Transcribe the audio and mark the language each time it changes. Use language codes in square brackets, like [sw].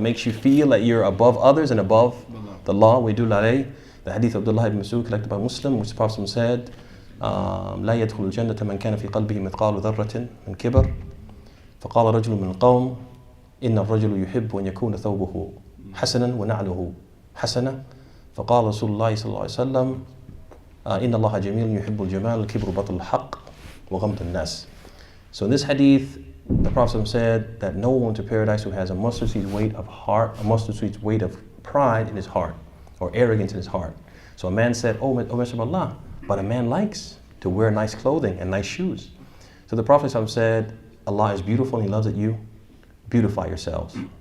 [en] Makes you feel that you're above others and above the law. We do alayh. The hadith of Abd'Llah ibn Mas'ud collected by Muslim, which the Prophet said, [ar] لا يدخل الجنة من كان في قلبه مثقال ذرة من كبر فقال رجل من القوم إن الرجل يحب أن يكون ثوبه حسنا ونعله حسنة فقال رسول الله صلى الله عليه وسلم إن الله جميل يحب الجمال الكبر بطل الحق وغمط الناس. [en] So in this hadith, the Prophet said that no one to paradise who has a mustard seed's weight of heart, a mustard seed's weight of pride in his heart, or arrogance in his heart. So a man said, "Oh Messenger of Allah, but a man likes to wear nice clothing and nice shoes." So the Prophet said, Allah is beautiful and He loves that you beautify yourselves.